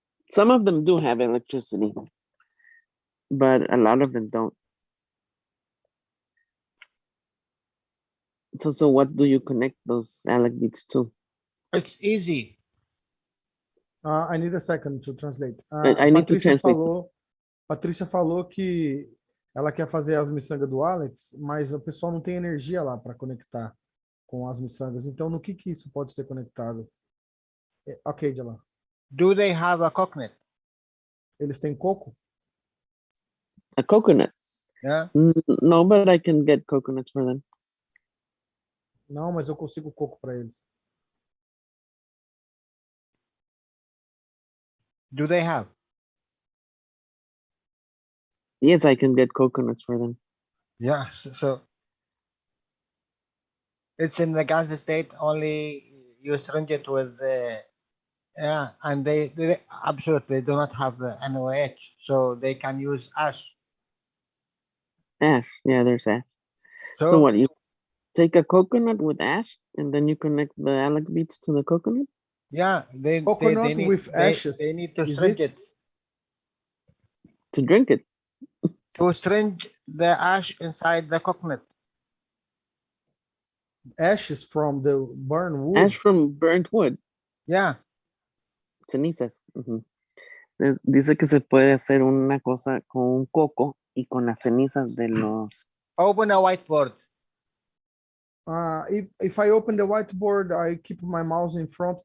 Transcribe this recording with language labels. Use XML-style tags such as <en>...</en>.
<en>Some of them do have electricity, but a lot of them don't. So what do you connect those Alec beads to? It's easy. I need a second to translate. I need to translate.</en> <pt>Patrícia falou que ela quer fazer as miçangas do Alex, mas o pessoal não tem energia lá para conectar com as miçangas. Então, no que isso pode ser conectado? Ok, Jalal.</pt> <en>Do they have a coconut?</en> <pt>Eles têm coco?</pt> <en>A coconut? Yeah. No, but I can get coconuts for them.</en> <pt>Não, mas eu consigo coco para eles.</pt> <en>Do they have? Yes, I can get coconuts for them. Yeah. So it's in the Gaza state. Only you syringe it with yeah, and they absolutely do not have NOH, so they can use ash. Ash, yeah, there's ash. So what, you take a coconut with ash and then you connect the Alec beads to the coconut? Yeah, they need, with ashes. They need to syringe it to drink it. To syringe the ash inside the coconut. Ashes from the burnt wood. Ash from burnt wood. Yeah.</en> <es>Cenizas. Dice que se puede hacer una cosa con un coco y con las cenizas de los.</es> <en>Open a whiteboard. If I open the whiteboard, I keep my mouse in front.</en>